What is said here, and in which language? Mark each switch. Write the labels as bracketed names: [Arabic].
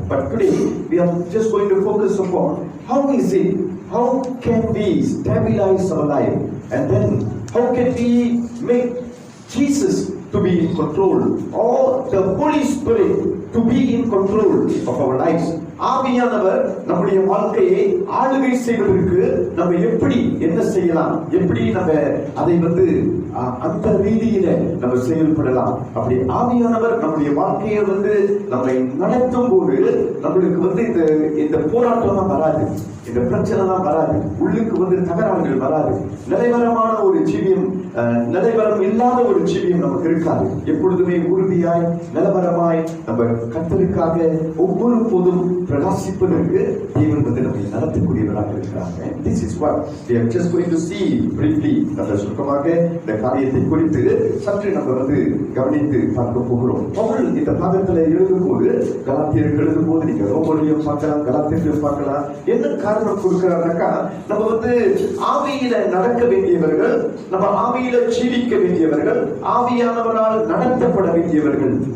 [English] But today we are just going to focus upon how can we stabilize our life, and then how can we make Jesus to be in control, or the Holy Spirit to be in control of our lives. [Tamil] ஆவியானவர் நம்முடைய வாழ்க்கையை ஆளுகை செய்வதற்கு நம்ம எப்படி என்ன செய்யலாம், எப்படி நம்ம அதை அந்த ரீதியில நம்ம செயல்படலாம். அப்படி ஆவியானவர் நம்முடைய வாழ்க்கையை நம்மை நடத்தும் போது நம்மளுக்கு இந்த போராட்டம் வராது, இந்த பிரச்சனை தான் வராது, உள்ளுக்கு தகராறுகள் வராது, நிலைவரமான ஒரு ஜீவியம் நிலைவரம் இல்லாத ஒரு ஜீவியம் நமக்கு இருக்காது. எப்பொழுதுமே உறுதியாய் நிலவரமாய் நம்ம கர்த்தருக்காக ஒவ்வொரு போதும் பிரகாசிப்பதற்கு தேவன் வந்து நம்மை நடத்தக்கூடியவராக இருக்கிறாங்க. [English] This is what we are just going to see briefly. [Tamil] நம்ம சுருக்கமாக இந்த காரியத்தை குறித்து சற்று நம்ம வந்து கவனித்து பார்க்க போகிறோம். பவுல் இந்த பாகத்துல எழுதும்போது, கலாத்தியருக்கு எழுதும்போது நீங்க ரோமரையும் பார்க்கலாம், கலாத்தியரையும் பார்க்கலாம். என்ன காரணம் கொடுக்கிறாருனாக்கா, நம்ம வந்து ஆவியில நடக்க வேண்டியவர்கள், நம்ம ஆவியில ஜீவிக்க வேண்டியவர்கள், ஆவியானவரால் நடத்தப்பட வேண்டியவர்கள்.